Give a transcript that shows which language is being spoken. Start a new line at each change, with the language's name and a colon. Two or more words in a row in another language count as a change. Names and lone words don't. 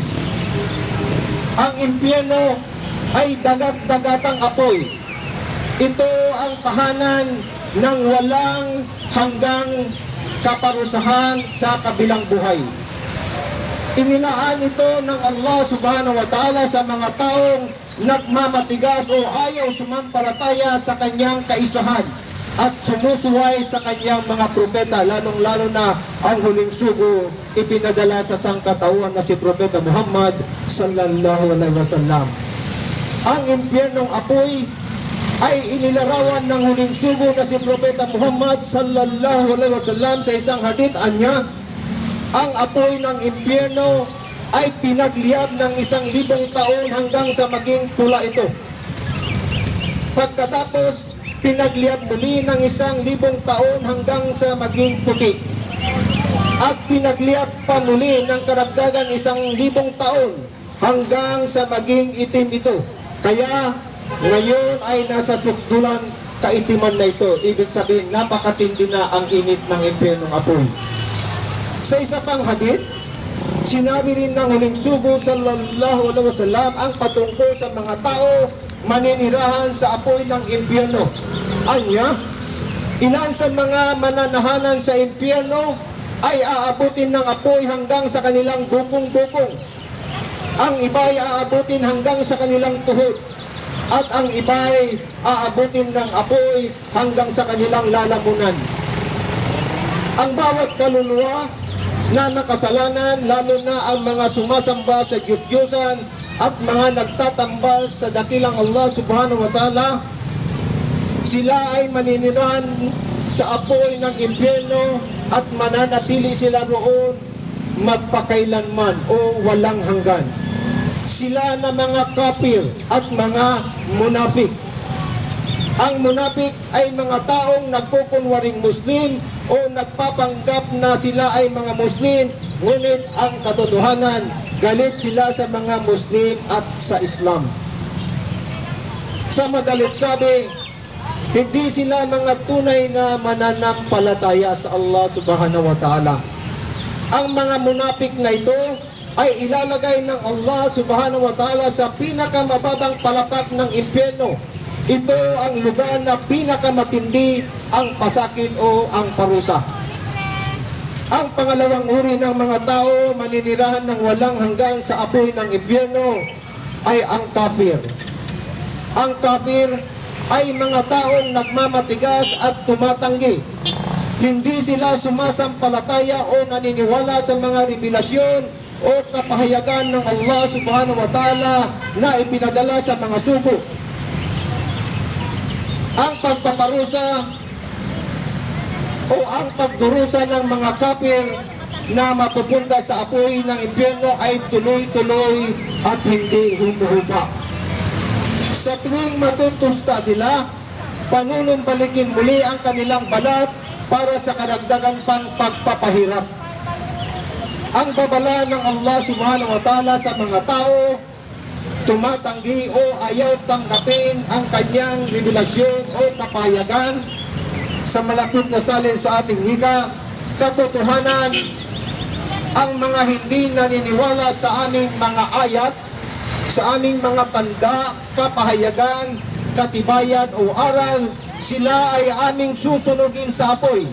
Filipino: Ang impyerno ay dagat-dagatang apoy. Ito ang tahanan ng walang hanggang kaparusahan sa kabilang buhay. Inilaan ito ng Allah
Arabic: سبحانه وتعالى
Filipino: sa mga taong nagmamatigas o ayaw sumampalataya sa kanyang kaisahan at sumusuway sa kanyang mga propeta, lalong-lalo na ang huling sugo ipinadala sa sangkatauhan na si Propeta Muhammad
Arabic: صلى الله عليه وسلم.
Filipino: Ang impyernong apoy ay inilarawan ng huling sugo na si Propeta Muhammad
Arabic: صلى الله عليه وسلم
Filipino: sa isang hadith anya. Ang apoy ng impyerno ay pinagliyab ng 1,000 taon hanggang sa maging pula ito. Pagkatapos, pinagliyab muli ng 1,000 taon hanggang sa maging puti. At pinagliyab pa muli ng karagdagan 1,000 taon hanggang sa maging itim ito. Kaya ngayon ay nasa sukdulan kaitiman na ito. Ibig sabihin, napakatindi na ang init ng impyernong apoy. Sa isa pang hadith, sinabi rin ng huling sugo
Arabic: صلى الله عليه وسلم
Filipino: ang patungkol sa mga tao maninirahan sa apoy ng impyerno. Anya, ilan sa mga mananahanan sa impyerno ay aabutin ng apoy hanggang sa kanilang bukong-bukong. Ang iba ay aabutin hanggang sa kanilang tuhod. At ang iba ay aabutin ng apoy hanggang sa kanilang lalamunan. Ang bawat kaluluwa na nakasalanan, lalo na ang mga sumasamba sa Diyos-Diyosan at mga nagtatambal sa dakilang Allah
Arabic: سبحانه وتعالى,
Filipino: sila ay maninirahan sa apoy ng impyerno at mananatili sila roon magpakailanman o walang hanggan. Sila na mga kafir at mga munafik. Ang munafik ay mga taong nagkukunwaring Muslim o nagpapanggap na sila ay mga Muslim, ngunit ang katotohanan, galit sila sa mga Muslim at sa Islam. Sa madalit sabi, hindi sila mga tunay na mananampalataya sa Allah
Arabic: سبحانه وتعالى.
Filipino: Ang mga munafik na ito ay ilalagay ng Allah
Arabic: سبحانه وتعالى
Filipino: sa pinakamababang palapak ng impyerno Ito ang lugar na pinakamatindi ang pasakit o ang parusa. Ang pangalawang uri ng mga tao maninirahan ng walang hanggan sa apoy ng impyerno ay ang kafir. Ang kafir ay mga taong nagmamatigas at tumatanggi. Hindi sila sumasampalataya o naniniwala sa mga revelasyon o kapahayagan ng Allah
Arabic: سبحانه وتعالى
Filipino: na ipinadala sa mga sugo. Ang pagpaparusa o ang pagdurusa ng mga kafir na mapupunta sa apoy ng impyerno ay tuloy-tuloy at hindi humuhupa. Sa tuwing matutusta sila, panunumbalikin muli ang kanilang balat para sa karagdagan pang pagpapahirap. Ang babala ng Allah
Arabic: سبحانه وتعالى
Filipino: sa mga tao, tumatanggi o ayaw tanggapin ang kanyang revelasyon o kapahayagan. Sa malapit na salin sa ating wika, katotohanan, ang mga hindi naniniwala sa aming mga ayat, sa aming mga tanda, kapahayagan, katibayan o aral, sila ay aming susunugin sa apoy.